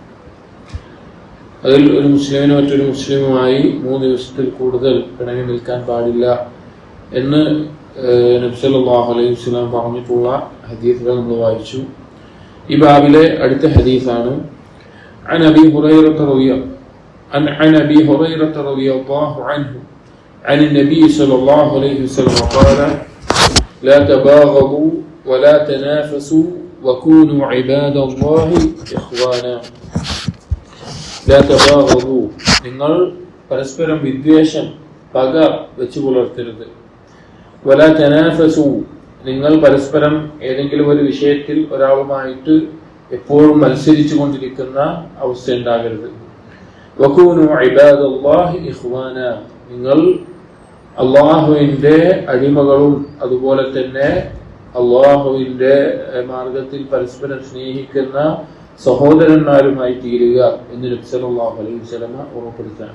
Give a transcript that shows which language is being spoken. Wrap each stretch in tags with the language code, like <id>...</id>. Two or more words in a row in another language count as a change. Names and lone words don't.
<ml>അതിൽ ഒരു മുസ്ലിമിന് മറ്റൊരു മുസ്ലിമുമായി 3 ദിവസത്തിൽ കൂടുതൽ പിണങ്ങി നിൽക്കാൻ പാടില്ല എന്ന് നബി</ml> <ar>صلى الله عليه وسلم</ar> <ml>പറഞ്ഞിട്ടുള്ള ഹദീസുകൾ നമ്മൾ വായിച്ചു. ഈ ബാബിലെ അടുത്ത ഹദീസാണ്</ml> <ar>عن أبي هريرة رضي الله عنه عن النبي صلى الله عليه وسلم قال لا تباغضوا ولا تنافسوا وكونوا عباد الله إخوانا. لا تباغضوا,</ar> <ml>നിങ്ങൾ പരസ്പരം വിദ്വേഷം പക വെച്ചു പുലർത്തരുത്.</ml> <ar>ولا تنافسوا,</ar> <ml>നിങ്ങൾ പരസ്പരം ഏതെങ്കിലും ഒരു വിഷയത്തിൽ ഒരാളുമായിട്ട് എപ്പോഴും മത്സരിച്ചു കൊണ്ടിരിക്കുന്ന അവസ്ഥ ഉണ്ടാകരുത്.</ml> <ar>وكونوا عباد الله إخوانا,</ar> <ml>നിങ്ങൾ അള്ളാഹുവിന്റെ അടിമകളും അതുപോലെ തന്നെ അള്ളാഹുവിന്റെ മാർഗത്തിൽ പരസ്പരം സ്നേഹിക്കുന്ന സഹോദരന്മാരുമായി തീരുക എന്ന് നബി</ml> <ar>صلى الله عليه وسلم</ar> <ml>ഓർമ്മപ്പെടുത്തുകയാണ്.</ml>